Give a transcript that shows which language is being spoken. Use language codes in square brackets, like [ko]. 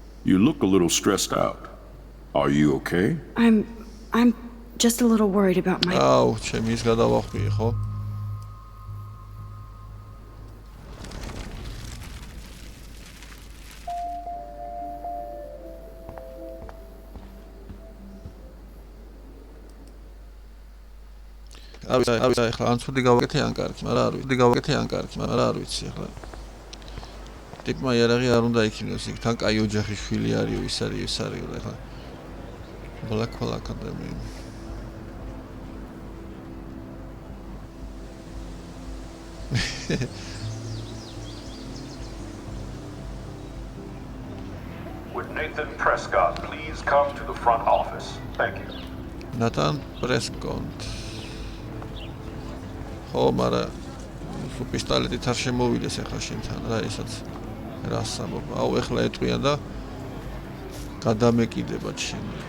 [en] You look a little stressed out. Are you okay? I'm just a little worried about my... [ka] აუ, ჩემი ის გადავახვიე, ხო? არ ვიცი, ახლა ან ცუდი გავაკეთე ან კარგი, მაგრამ არ ვიცი ახლა. ტიპმა იარაღი არ უნდა იქნიოს, იქ თან კაი ოჯახის შვილი არისო, ის არის ახლა. [en] Blackwell Academy. Would Nathan Prescott please come to the front office? Thank you. Nathan Prescott. [ka] ხო, მაგრამ სულ პისტოლეტით არ შემოვიდეს ახლა შენთან რა ესაც რას ამბობ. აუ, ახლა ეტყვიან და გადამეკიდება შენ.